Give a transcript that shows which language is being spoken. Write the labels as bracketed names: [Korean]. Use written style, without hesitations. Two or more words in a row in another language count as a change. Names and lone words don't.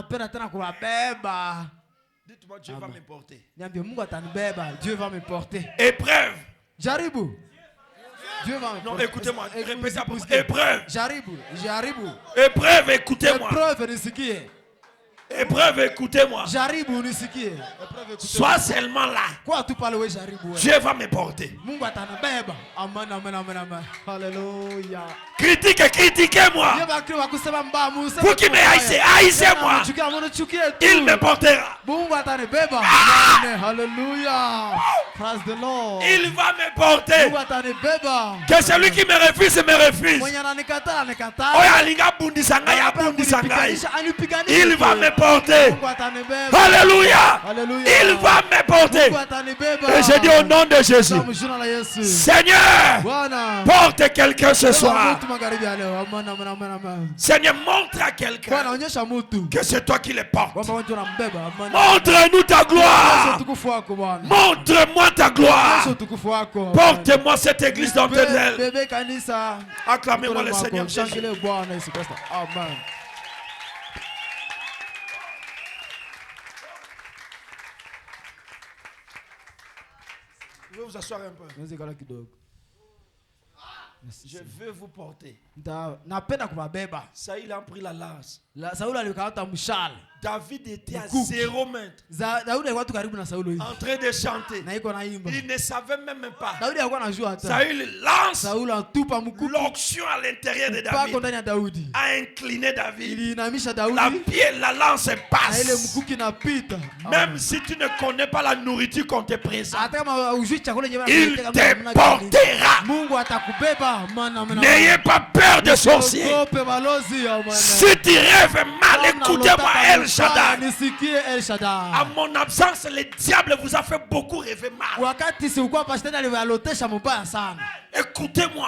[French] Dites-moi, Dieu va me porter. Dieu va me porter. Épreuve. J'arrive. Dieu va me porter. Non, écoutez-moi. Répétez après. Épreuve. J'arrive. Épreuve, écoutez-moi. Épreuve de ce qui est. Épreuve, écoutez-moi. [Swahili] Jaribu unisikie. [French] Sois seulement là. [Swahili] Kwa tu pale we jaribu. [French] Dieu va me porter. [Swahili] Mungu atanibeba. Amen, amen, amen, amen. Hallelujah. [French] Critiquez-moi. Vous qui me haïssez, haïssez-moi. Il me portera. [Swahili] Mungu atanibeba. Hallelujah. [English] Praise the Lord. [French] Il va me porter. [Swahili] Mungu atanibeba. [French] Que celui qui me refuse, me refuse. [Swahili] Mwenye ananikata, anikataa. [Lingala] Oya alinga bundisanga ya bundisanga. [French] Il va me porter. [Swahili] Mungu atanibeba. [French] Alléluia. Hallelujah. Il va me porter. [Swahili] Mungu atanibeba. [French] Et je dis au nom de Jésus. [Swahili] Jina la Yesu. [French] Seigneur, [Swahili] Bwana, [French] porte quelqu'un ce soir. [Swahili] magharibi ya leo. Amen, amen, amen, amen. [French] Seigneur, montre à quelqu'un [Swahili] Bwana, onyesha mtu [French] que c'est toi qui le portes. [Swahili] kwamba wewe unambeba. Amen. [French] Montre-nous ta gloire. [Swahili] Utukufu wako Bwana. [French] Montre-moi ta gloire. [Swahili] Onyesha utukufu wako. [French] Porte-moi cette église dans tes ailes. [Swahili] Bebe kanisa. [French] Acclamez-moi le Seigneur Jésus. [Swahili] Shangilie Bwana Yesu Kristo. Amen. [French] Je vais vous asseoir un peu. Je veux vous porter. [Swahili] Napenda kubabeba. [French] Saül a pris la lance. [Swahili] Sauli alikamata mshale. [French] David était à 0 mètres. [Swahili] Daudi alikuwa tu karibu na Sauli hivi. [French] En train de chanter. [Swahili] Na iko naimba. [French] Il ne savait même pas. [Swahili] Daudi alikuwa anajua hata. [French] Saül lance. [Swahili] Sauli atupa mkuki. [French] L'onction à l'intérieur de [Swahili] Pako [French] David. [Swahili] ndani ya Daudi. [French] A incliné David. [Swahili] Iliinamisha Daudi. [French] La lance passe. [Swahili] Na ile mkuki inapita. [French] Même si tu ne connais pas la nourriture qu'on te présente. [Swahili] Hata kama ujui chakula yenyewe [French] il te portera. [Swahili] Mungu atakubeba. [French] N'ayez pas peur de sorciers. Si tu rêves mal, écoutez-moi El Shaddai. À mon absence, le diable vous a fait beaucoup rêver mal. Écoutez-moi.